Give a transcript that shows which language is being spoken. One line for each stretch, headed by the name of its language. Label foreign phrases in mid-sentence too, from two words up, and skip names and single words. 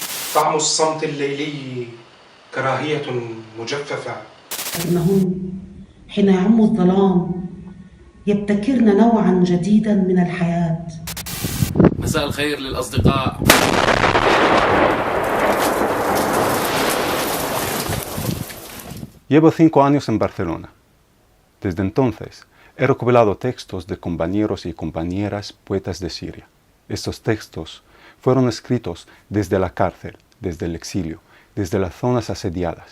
Arabic: طعم الصمت الليلي كراهية مجففة. إنهم حين يعم الظلام يبتكرن نوعا جديدا من الحياة. مساء الخير للأصدقاء.
Spanish: Llevo 5 años en Barcelona. Desde entonces, he recopilado textos de compañeros y compañeras poetas de Siria. Estos textos fueron escritos desde la cárcel, desde el exilio, desde las zonas asediadas.